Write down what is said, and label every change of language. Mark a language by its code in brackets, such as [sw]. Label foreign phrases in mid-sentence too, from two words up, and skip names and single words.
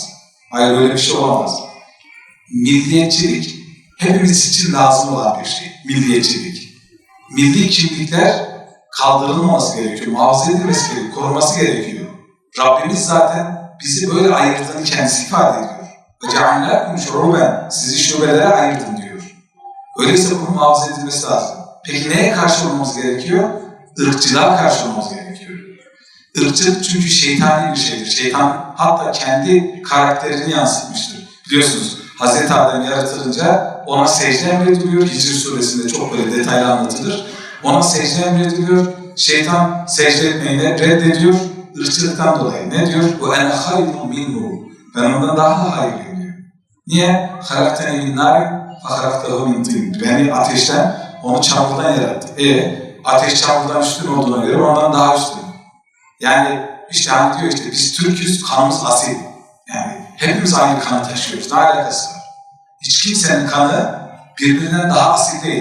[tr] Hayır, öyle bir şey olamaz. Milliyetçilik hepimiz için lazım olan bir şey. Milliyetçilik. Milli kimlikler kaldırılmaması gerekiyor, muhafaza edilmesi gerekiyor, korunması gerekiyor. Rabbimiz zaten bizi böyle ayırdığını kendisi ifade ediyor. [ar] وَجَعَلْنَاكُمْ شُعُوبًا [tr] Sizi şubelere ayırdım diyor. Öyleyse bunun muhafaza edilmesi lazım. Peki neye karşı olmamız gerekiyor? Irkçılığa karşı olmamız gerekiyor. Irkçılık çünkü şeytani bir şeydir. Şeytan hatta kendi karakterini yansıtmıştır. Biliyorsunuz Hazreti Adem yaratılınca ona secde emrediliyor. Hicr suresinde çok böyle detaylı anlatılır. Ona secde emrediliyor. Şeytan secde etmeyi reddediyor. Irkçılıktan dolayı. Ne diyor? [ar] وَاَنَا خَيْرٌ مِنْهُ [tr] Ben ondan daha hayırlıyım diyor. Niye? [ar] خَلَقْتَنِي مِنْ نَارٍ فَخَلَقْتَهُ مِنْ طِينٍ [tr] Beni ateşten, onu çamurdan yarattı. Ateş çamurdan üstün olduğuna göre ondan daha üstün. Yani işte hani diyor işte biz Türk'üz, kanımız asil. Yani hepimiz aynı kanı taşıyoruz. Ne alakası var? Hiç kimsenin kanı birbirinden daha asil değil.